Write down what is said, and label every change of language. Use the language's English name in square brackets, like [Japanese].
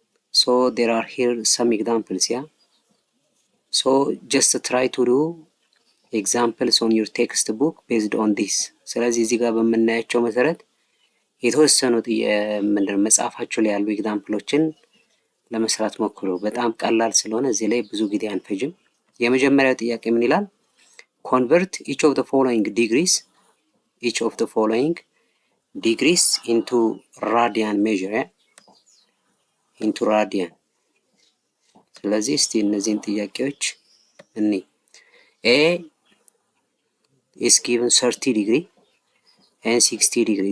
[English] So there are here some examples. So just try to do examples on your textbook based on this. [Amharic] ስለዚህ እዚህ ጋር በምናያቸው መሰረት የተወሰኑ መጽሐፋችሁ ላይ ያሉ ኤግዛምፕሎችን ለመስራት ሞክሩ። በጣም ቀላል ስለሆነ እዚህ ላይ ብዙ ጊዜ አንፈጅም። የመጀመሪያው ጥያቄ ምን ይላል? [English] Convert each of the following degrees into radian measure. into radian. [Amharic] ስለዚህ እስቲ እነዚህን ጥያቄዎች እኔ [English] A is given 30 degree and 60 degree.